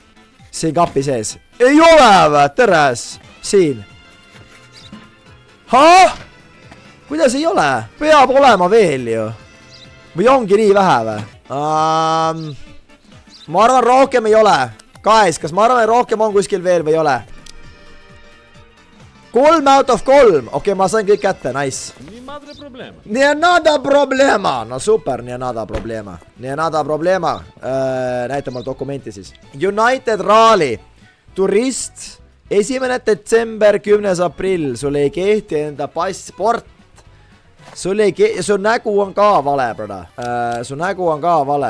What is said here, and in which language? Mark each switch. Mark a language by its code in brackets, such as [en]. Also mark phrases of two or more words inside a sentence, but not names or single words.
[et] Siin kapi sees. Ei ole vä, teres. Siin. Kuidas ei ole? Peab olema veel ju. Või ongi nii vähe või? Ma arvan rohkem ei ole. Guys, kas ma arvan, et rohkem on kuskil veel või ei ole? [en] 3 out of 3. [et] Okei, ma sain kõik kätte, nice. [es] Nie nada problema. No super, nie nada problema. [et] Näita mul dokumenti siis. United Rally. Turist. 1. detsember, 10. aprill. Sul ei kehti enda passport. Su nägu on ka vale, brada. Su nägu on ka vale.